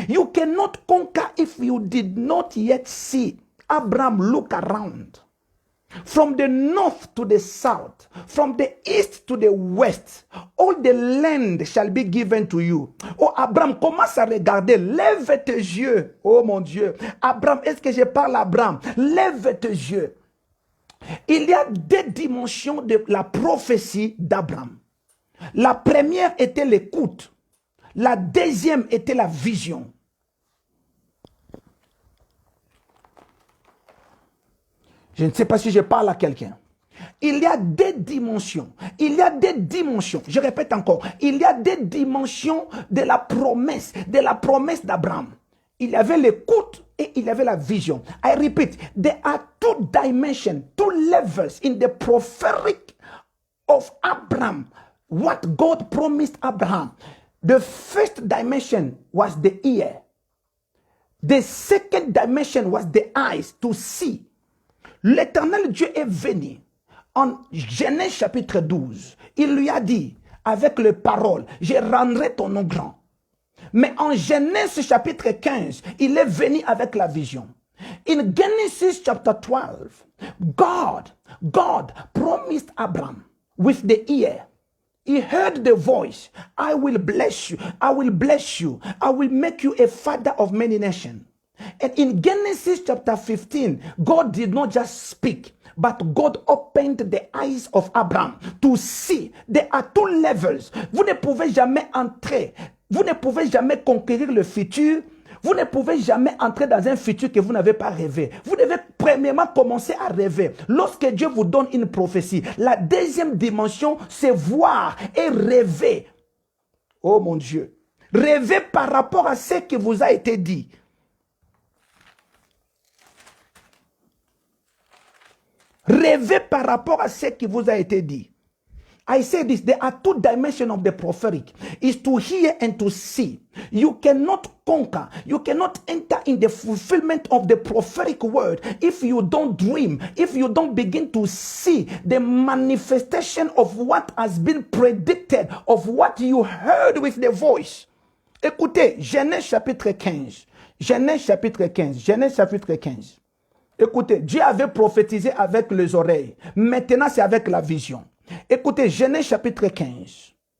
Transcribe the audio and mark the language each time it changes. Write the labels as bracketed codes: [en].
[en] You cannot conquer if you did not yet see. Abraham, look around. From the north to the south, from the east to the west, all the land shall be given to you. [fr] Oh Abraham, commence à regarder, lève tes yeux. Oh mon Dieu, Abraham, est-ce que je parle à Abraham? Lève tes yeux. Il y a deux dimensions de la prophétie d'Abraham. La première était l'écoute. La deuxième était la vision. Je ne sais pas si je parle à quelqu'un. Il y a des dimensions. Il y a des dimensions. Je répète encore. Il y a des dimensions de la promesse d'Abraham. Il y avait l'écoute et il y avait la vision. [en] I repeat, there are two dimensions, two levels in the prophetic of Abraham. What God promised Abraham. The first dimension was the ear. The second dimension was the eyes to see. [fr] L'Éternel Dieu est venu en Genèse chapitre 12. Il lui a dit, avec les paroles, je rendrai ton nom grand. Mais en Genèse chapitre 15, il est venu avec la vision. [en] In Genesis chapter 12, God promised Abraham with the ear. He heard the voice. I will bless you. I will bless you. I will make you a father of many nations. And in Genesis chapter 15, God did not just speak, but God opened the eyes of Abraham to see. There are two levels. [fr] Vous ne pouvez jamais entrer. Vous ne pouvez jamais conquérir le futur. Vous ne pouvez jamais entrer dans un futur que vous n'avez pas rêvé. Vous devez premièrement commencer à rêver. Lorsque Dieu vous donne une prophétie, la deuxième dimension, c'est voir et rêver. Oh mon Dieu. Rêver par rapport à ce qui vous a été dit. Rêvez par rapport à ce qui vous a été dit. [en] I say this, there are two dimensions of the prophetic. Is to hear and to see. You cannot conquer. You cannot enter in the fulfillment of the prophetic word if you don't dream, if you don't begin to see the manifestation of what has been predicted, of what you heard with the voice. [fr] Écoutez, Genèse chapitre 15. Genèse chapitre 15. Genèse chapitre 15. Écoutez, Dieu avait prophétisé avec les oreilles. Maintenant, c'est avec la vision. Écoutez, Genèse chapitre 15.